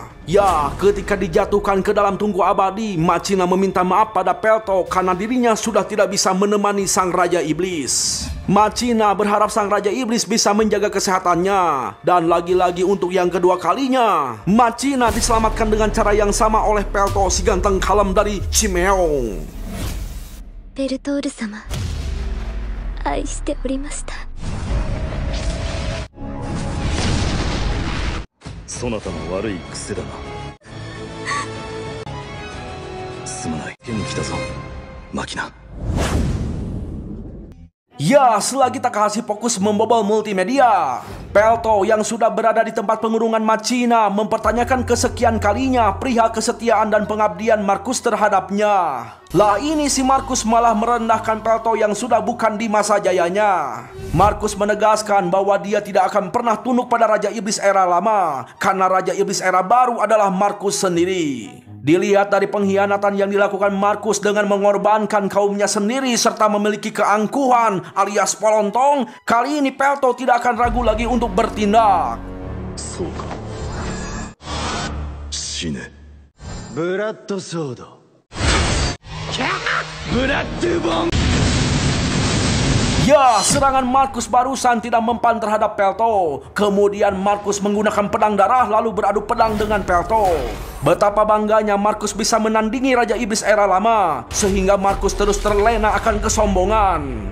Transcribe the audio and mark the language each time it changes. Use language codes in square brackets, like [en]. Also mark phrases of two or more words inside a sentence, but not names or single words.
[id] Ya, ketika dijatuhkan ke dalam tungku abadi, Machina meminta maaf pada Pelto karena dirinya sudah tidak bisa menemani sang Raja Iblis. Machina berharap sang Raja Iblis bisa menjaga kesehatannya. Dan lagi-lagi untuk yang kedua kalinya, Machina diselamatkan dengan cara yang sama oleh Pelto si ganteng kalem dari Chimeong. [ja] Bertoldo sama, 愛しておりました。そなたの悪い癖だな。すまない。手に来たぞ、マキナ。 [id] Ya, selagi Takahashi fokus membobol multimedia, Pelto yang sudah berada di tempat pengurungan Machina mempertanyakan kesekian kalinya perihal kesetiaan dan pengabdian Markus terhadapnya. Lah ini si Markus malah merendahkan Pelto yang sudah bukan di masa jayanya. Markus menegaskan bahwa dia tidak akan pernah tunduk pada Raja Iblis era lama, karena Raja Iblis era baru adalah Markus sendiri. Dilihat dari pengkhianatan yang dilakukan Markus dengan mengorbankan kaumnya sendiri serta memiliki keangkuhan alias polontong, kali ini Pelto tidak akan ragu lagi untuk bertindak. [ja] そうか。死ね. [en] Blood Sword. Blood Bomb. [id] Ya, serangan Markus barusan tidak mempan terhadap Pelto. Kemudian Markus menggunakan pedang darah lalu beradu pedang dengan Pelto. Betapa bangganya Markus bisa menandingi Raja Iblis era lama, sehingga Markus terus terlena akan kesombongan.